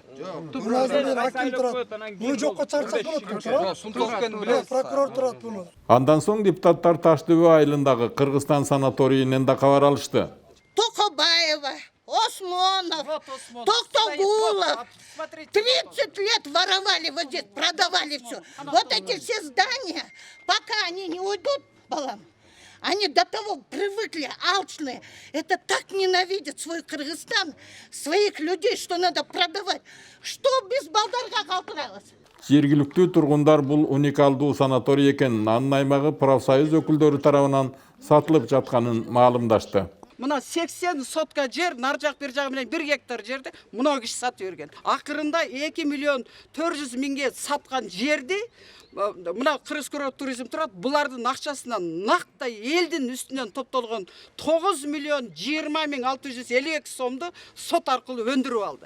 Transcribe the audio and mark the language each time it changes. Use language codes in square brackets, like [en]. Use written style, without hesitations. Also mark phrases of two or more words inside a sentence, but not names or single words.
[ky] Мына азыр аким турат. Муну жокко чыгарсак болот. Прокурор турат буну. Андан соң депутаттар Таш дөбө айылындагы Кыргызстан санаторийинен да кабар алышты. Токобаева, Осмонов, Токтогулов. [ru] 30 лет воровали вот здесь, продавали все. Вот эти все здания, пока они не уйдут, балам, они до того привыкли, алчные. Это так ненавидят свой Кыргызстан, своих людей, что надо продавать. Что без [ky] балдарга калтырабыз? Жергиликтүү тургундар бул уникалдуу санаторий экенин, анын аймагы профсоюз өкүлдөрү тарабынан сатылып жатканын маалымдашты. Мына 80 сотка жер, нар жак бер жагы менен 1 гектар жерди мына киши сатып берген. Акырында 2 миллион 400 миңге саткан жерди мына Кыргыз туризм турат, булардын акчасынан нактай элдин үстүнөн топтолгон 9 миллион 20 миң 652 сомду сот аркылуу өндүрүп алды.